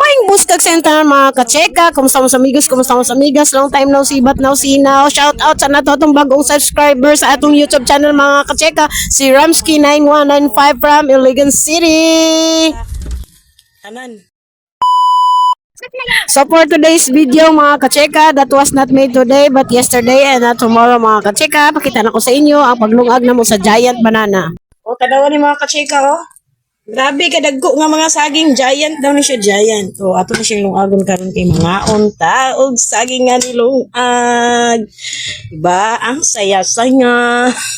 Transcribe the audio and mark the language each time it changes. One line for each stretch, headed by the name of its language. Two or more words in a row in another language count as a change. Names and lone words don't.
Cebuano: Kumusta kag center mga kacheka? Kumusta mga amigos? Kumusta mga amigas?
English: Long time no see but now see now. Shout out
Cebuano: sa nato atong bagong subscriber sa atong YouTube channel mga kacheka. Si Ramsky9195 from Iligan City. Tanan.
English: So for today's video
Cebuano: mga kacheka,
English: that was not made today but yesterday and not tomorrow
Cebuano: mga kacheka. Pakita na ko sa inyo ang paglungag na mo sa giant banana. O tanawa ni mga kacheka oh. Grabe kadagko nga mga saging giant daw ni siya giant. O ato na siyang lungagon karon kay mga unta og saging nga nilungag.
Filipino: Diba? Ang saya-saya.